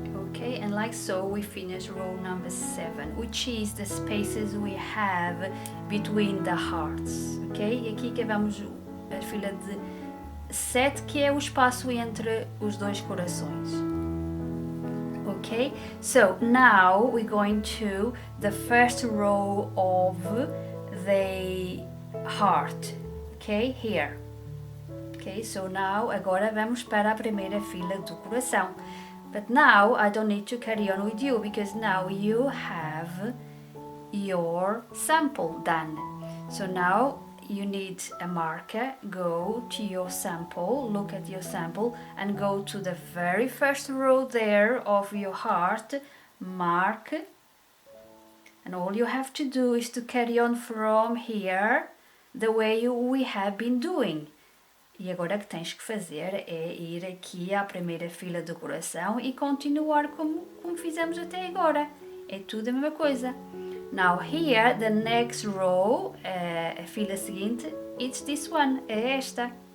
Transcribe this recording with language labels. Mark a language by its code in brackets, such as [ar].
[en] Okay, and like so we finish row number 7, which is the spaces we have between the hearts. [pt] Ok, e aqui acabamos a fila de 7, que é o espaço entre os dois corações. [en] Okay, so now we're going to the first row of the heart. Okay, here. Okay, so now [pt] agora vamos para a primeira fila do coração. [en] But now I don't need to carry on with you, because now you have your sample done. So now you need a marker, go to your sample, look at your sample, and go to the very first row there of your heart, mark, and all you have to do is to carry on from here the way we have been doing. [pt] E agora o que tens que fazer é ir aqui à primeira fila do coração e continuar como fizemos até agora. É tudo a mesma coisa. [en] Now here, the next row, [pt] a fila seguinte, [en] it's this one, [pt] é esta.